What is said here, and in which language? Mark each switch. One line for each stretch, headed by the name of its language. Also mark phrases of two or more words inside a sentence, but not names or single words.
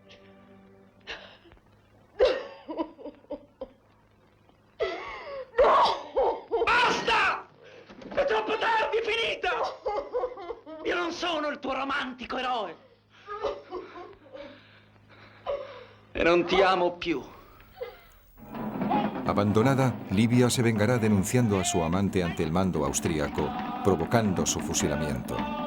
Italian: Basta! È troppo tardi, è finita! Io non sono il tuo romantico eroe. E non ti amo più.
Spanish: Abandonada, Livia se vengará denunciando a su amante ante el mando austríaco, provocando su fusilamiento.